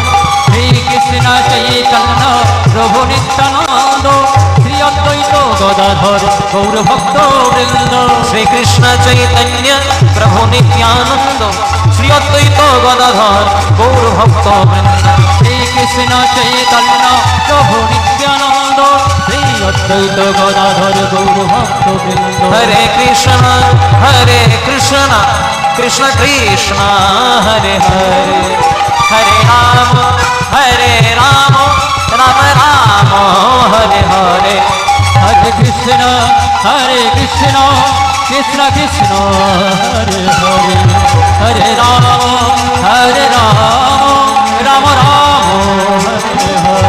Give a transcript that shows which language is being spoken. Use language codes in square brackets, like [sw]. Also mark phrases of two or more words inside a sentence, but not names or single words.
[bn] শ্রী কৃষ্ণ চৈতন্য প্রভু নিত্যানন্দ শ্রী অদ্বৈত গদাধর গৌর ভক্ত বৃন্দ শ্রী কৃষ্ণ চৈতন্য প্রভু নিত্যানন্দ শ্রী অদ্বৈত গদাধর গৌর ভক্ত বৃন্দ শ্রী কৃষ্ণ চৈতন্য প্রভু নিত্যানন্দ শ্রী অদ্বৈত গদাধর গৌর ভক্তবৃন্দ [sa] Hare Krishna Krishna Krishna Hare Hare Hare Rama Rama Rama Hare Hare হরে কৃষ্ণ কৃষ্ণ কৃষ্ণ হরে হরে হরে রাম রাম রাম হরে হরে